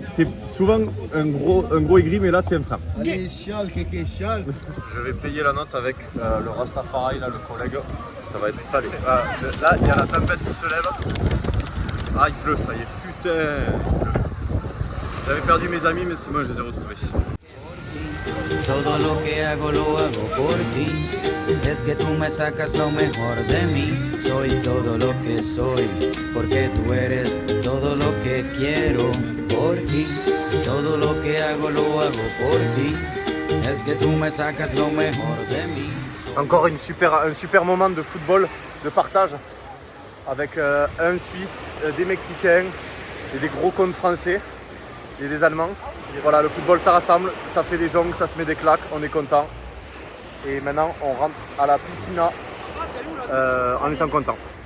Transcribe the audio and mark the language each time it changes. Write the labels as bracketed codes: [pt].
[fr] T'es souvent un gros aigri mais là t'es un frère. Allez, chiale, kéké, chiale. Je vais payer la note avec le Rastafari, là, le collègue. Ça va être salé. Là, il y a la tempête qui se lève. Ah, il pleut, ça y est. Putain, il pleut. J'avais perdu mes amis, mais c'est moi, je les ai retrouvés. [es] Todo lo que hago lo hago por ti. Es que tú me sacas lo mejor de mí. Soy todo lo que soy, porque tú eres todo lo que quiero por ti. Todo lo que hago lo hago por ti. Es que tú me sacas lo mejor de mí. [fr] Encore un super moment de football, de partage, avec un Suisse, des Mexicains et des gros cons français et des Allemands. Et voilà, le football ça rassemble, ça fait des jongles, ça se met des claques, on est content. Et maintenant on rentre à la piscina en étant content.